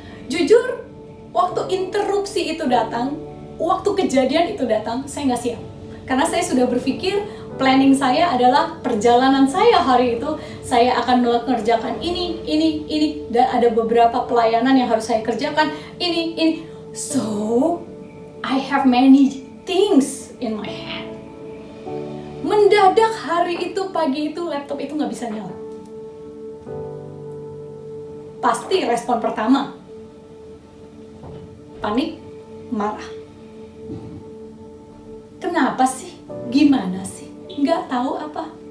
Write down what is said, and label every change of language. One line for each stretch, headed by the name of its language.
Indonesian: Jujur, waktu interupsi itu datang, waktu kejadian itu datang, saya nggak siap. Karena saya sudah berpikir, planning saya adalah perjalanan saya hari itu, saya akan mengerjakan ini, dan ada beberapa pelayanan yang harus saya kerjakan, ini.
English: So, I have many things in my hand.
Indonesian: Mendadak hari itu, pagi itu, laptop itu nggak bisa nyala. Pasti respon pertama, panik, marah. Kenapa sih? Gimana sih? Nggak tahu apa.